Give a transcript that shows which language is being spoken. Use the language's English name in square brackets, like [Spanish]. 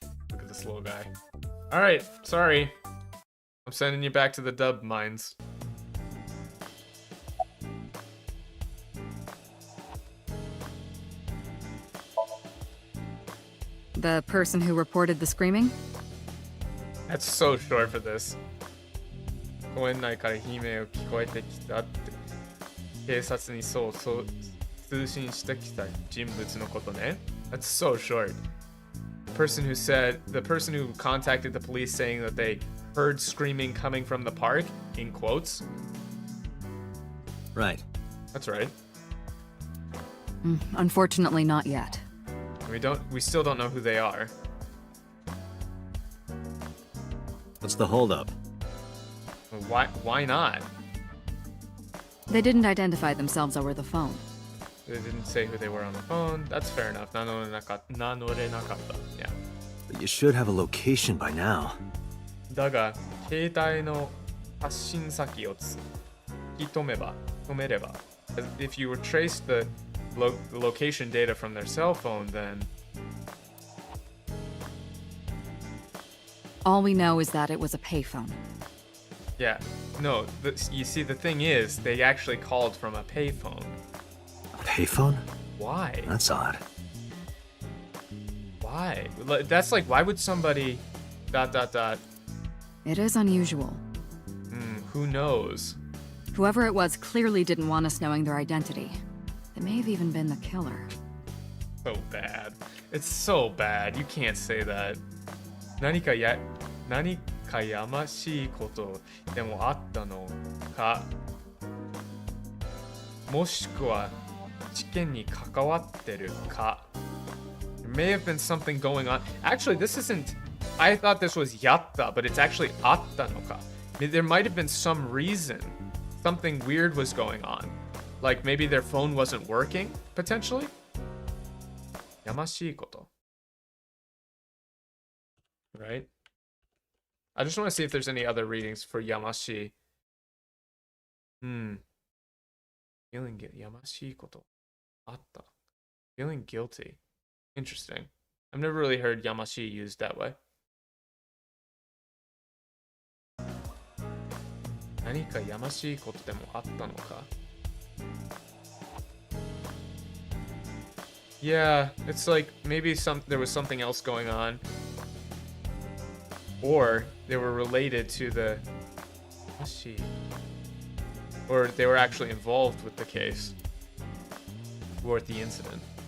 [English] Look at this little guy. Alright, sorry. I'm sending you back to the dub mines. The person who reported the screaming? That's so short for this. [Japanese] 公園内から悲鳴を聞こえてきたって警察にそう通信してきた人物のことね. [English] That's so short. The person who contacted the police saying that they heard screaming coming from the park, in quotes. Right. That's right. Unfortunately, not yet. We still don't know who they are. What's the holdup? Why not? They didn't identify themselves over the phone. They didn't say who they were on the phone. That's fair enough. [Japanese] 名乗れなかった. [English] Yeah. But you should have a location by now. [Japanese] だが、携帯の発信先を突き止めれば. [English] If you trace the location data from their cell phone, then... All we know is that it was a payphone. Yeah. No, you see, the thing is, they actually called from a payphone. A payphone? Why? That's odd. Why? That's like, why would somebody... ... It is unusual. Who knows? Whoever it was clearly didn't want us knowing their identity. They may have even been the killer. So bad. It's so bad. You can't say that. [Japanese] 何かやましいことでもあったのか、もしくは事件に関わってるか。 [English] There may have been something going on. Actually, this isn't. I thought this was yatta, but it's actually atta no ka. There might have been some reason. Something weird was going on. Like maybe their phone wasn't working, potentially? Yamashii koto. Right? I just want to see if there's any other readings for yamashi. Feeling yamashii koto. Atta. Feeling guilty. Interesting. I've never really heard yamashi used that way. [Japanese] 何かやましいことでもあったのか? [English] Yeah, it's like maybe there was something else going on, or they were related to the or they were actually involved with the case or with the incident.